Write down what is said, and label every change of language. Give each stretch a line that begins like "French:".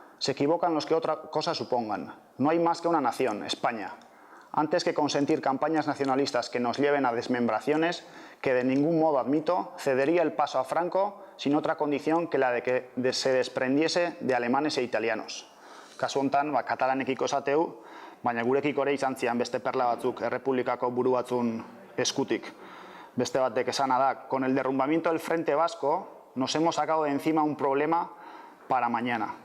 Spanish: Se equivocan los que otra cosa supongan. No hay más que una nación, España. Antes que consentir campañas nacionalistas que nos lleven a desmembraciones, que de ningún modo admito, cedería el paso a Franco sin otra condición que la de que se desprendiese de alemanes e italianos.
Basque: Kasu hontan, katalanekiko esateu, baina gurekiko ere izan zian beste perla batzuk Errepublikako buru batzun eskutik. Beste batek esana da,
Spanish: con el derrumbamiento del Frente Vasco nos hemos sacado de encima un problema para mañana.